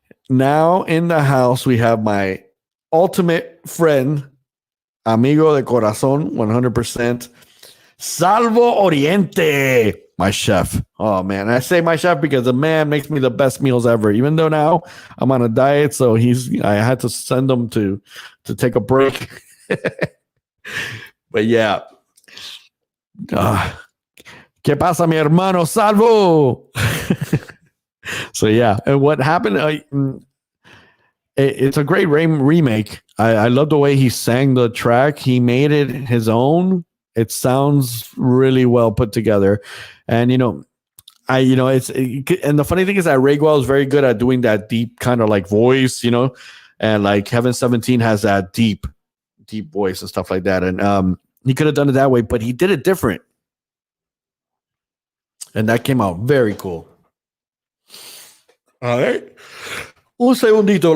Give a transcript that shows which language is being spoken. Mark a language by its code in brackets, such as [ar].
[en] Now in the house, we have my ultimate friend, [es] amigo de corazón, [en] 100%, Salvo Oriente, my chef. Oh, man. I say my chef because the man makes me the best meals ever, even though now I'm on a diet, so I had to send him to take a break. But yeah. [es] ¿Qué pasa, mi hermano Salvo? [en] So yeah, and what happened? It's a great remake. I love the way he sang the track. He made it his own. It sounds really well put together, and and the funny thing is that Ray Guel is very good at doing that deep kind of like voice, and like Heaven 17 has that deep voice and stuff like that, and he could have done it that way, but he did it different, and that came out very cool. All right. [es] Un segundito.